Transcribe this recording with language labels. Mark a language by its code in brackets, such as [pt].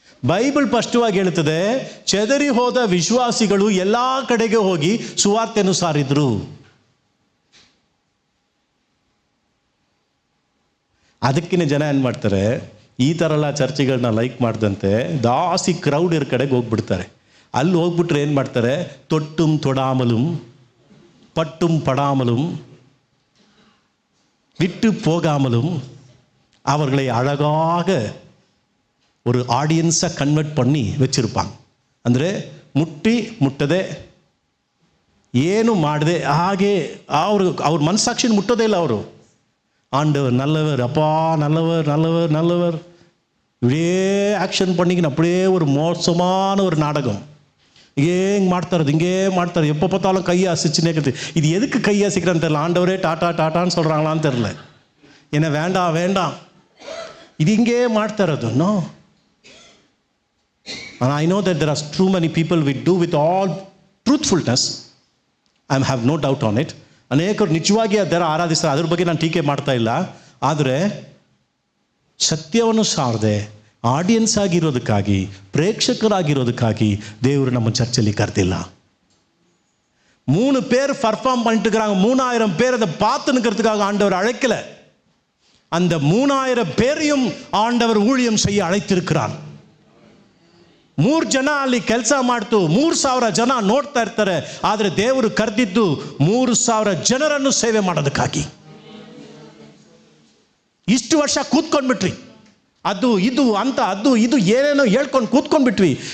[kn] Bible ಸ್ಪಷ್ಟವಾಗಿ ಹೇಳುತ್ತದೆ, ಚೆದರಿ ಹೋದ ವಿಶ್ವಾಸಿಗಳು ಎಲ್ಲ ಕಡೆಗೆ ಹೋಗಿ ಸುವಾರ್ತೆಯನ್ನು ಸಾರಿದ್ರು. ಅದಕ್ಕಿಂತ ಜನ ಏನು ಮಾಡ್ತಾರೆ, ಈ ಥರ ಎಲ್ಲ ಚರ್ಚೆಗಳನ್ನ ಲೈಕ್ ಮಾಡಿದಂತೆ ಜಾಸ್ತಿ ಕ್ರೌಡ್ ಇರೋ ಕಡೆಗೆ ಹೋಗ್ಬಿಡ್ತಾರೆ. ಅಲ್ಲಿ ಹೋಗ್ಬಿಟ್ರೆ ಏನು ಮಾಡ್ತಾರೆ? [ta] தொட்டும் தொடாமலும் பட்டும் படாமலும் விட்டு போகாமலும் அவர்களை அழகாக ஒரு ஆடியன்ஸாக கன்வெர்ட் பண்ணி வச்சுருப்பாங்க. [kn] ಅಂದರೆ ಮುಟ್ಟದೆ ಏನು ಮಾಡದೆ ಹಾಗೆ ಅವ್ರ ಮನಸ್ಸಾಕ್ಷಿನ ಮುಟ್ಟೋದೇ ಇಲ್ಲ. ಅವರು [ta] ஆண்டவர் நல்லவர், அப்பா நல்லவர் நல்லவர் நல்லவர், இப்படியே ஆக்ஷன் பண்ணிக்கின்னு அப்படியே ஒரு மோசமான ஒரு நாடகம். இங்கே [kn] ಮಾಡ್ತಾರದು, ಹಿಂಗೇ ಮಾಡ್ತಾರೆ, [ta] எப்போ பார்த்தாலும் கையை அசைச்சுனே இருக்குது. இது எதுக்கு கையை அசைக்கிறான்னு தெரியல. ஆண்டவரே டாட்டா டாட்டான்னு சொல்கிறாங்களான்னு தெரில. என்ன வேண்டாம் வேண்டாம், இது இங்கே [kn] ಮಾಡ್ತಾರದು. [en] No, and I know that there are too many people we do with all truthfulness. I have no doubt on it. [kn] ಅನೇಕರು ನಿಜವಾಗಿ ಅದರ ಆರಾಧಿಸ್ತಾರೆ, ಅದ್ರ ಬಗ್ಗೆ ನಾನು ಟೀಕೆ ಮಾಡ್ತಾ ಇಲ್ಲ. ಆದರೆ ಸತ್ಯವನ್ನು ಸಾರದೆ ಆಡಿಯನ್ಸ್ ಆಗಿರೋದಕ್ಕಾಗಿ, ಪ್ರೇಕ್ಷಕರಾಗಿರೋದಕ್ಕಾಗಿ ದೇವರು ನಮ್ಮ ಚರ್ಚಲ್ಲಿ ಕರೆದಿಲ್ಲ. [ta] 3 பேர் பர்ஃபார்ம் பண்ணிட்டு இருக்கிறாங்க, 3000 பேர் அதை பார்த்துனுக்கிறதுக்காக ஆண்டவர் அழைக்கல. அந்த 3000 பேரையும் ஆண்டவர் ஊழியம் செய்ய அழைத்திருக்கிறார். [kn] 3 ಜನ ಅಲ್ಲಿ ಕೆಲಸ ಮಾಡ್ತು, 3000 ಜನ ನೋಡ್ತಾ ಇರ್ತಾರೆ. ಆದರೆ ದೇವರು ಕರೆದಿದ್ದು 3000 ಜನರನ್ನು ಸೇವೆ ಮಾಡೋದಕ್ಕಾಗಿ. ಇಷ್ಟು ವರ್ಷ ಕೂತ್ಕೊಂಡ್ಬಿಟ್ರಿ, ಅದು ಇದು ಅಂತ ಅದು ಇದು ಏನೇನೋ ಹೇಳ್ಕೊಂಡು ಕೂತ್ಕೊಂಡ್ಬಿಟ್ವಿ.